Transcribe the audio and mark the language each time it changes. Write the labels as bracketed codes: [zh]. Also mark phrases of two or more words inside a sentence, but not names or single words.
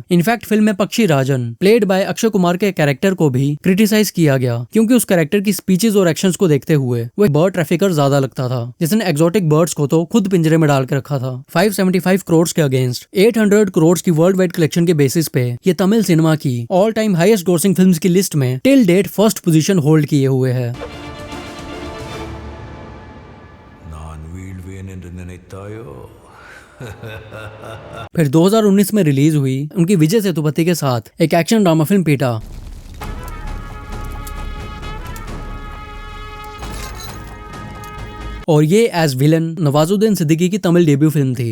[hi] इनफैक्ट फिल्म में पक्षी राजन [en] played by [hi] अक्षय कुमार के कैरेक्टर को भी क्रिटिसाइज किया गया, क्योंकि उस कैरेक्टर की स्पीचेस और एक्शंस को देखते हुए वो [en] bird trafficker [hi] ज्यादा लगता था, जिसने [en] exotic birds [hi] को तो खुद पिंजरे में डाल के रखा था। 575 करोड़ के अगेंस्ट 800 करोड़ की [en] world wide collection [hi] के बेसिस पे ये तमिल सिनेमा की [en] all time highest grossing films [hi] की लिस्ट में [en] till date first position hold [hi] किए हुए है। [ta] நான் வீழ்வேன் என்று நினைத்தாயோ [hi] फिर 2019 में रिलीज हुई उनकी विजय सेतुपति के साथ एक [en] action drama film [hi] पीटा। और ये [en] as villain [hi] नवाजुद्दीन सिद्दीकी की तमिल [en] debut film [hi] थी।